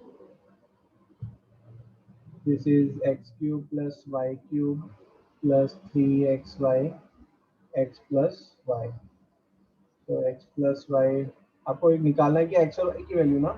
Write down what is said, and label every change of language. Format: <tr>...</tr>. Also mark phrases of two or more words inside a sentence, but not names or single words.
<en>this is x cube plus y cube plus 3xy x plus y।</en> <hi>तो</hi> <en>x plus y</en> <hi>आपको निकालना है कि x और y की वैल्यू ना।</hi>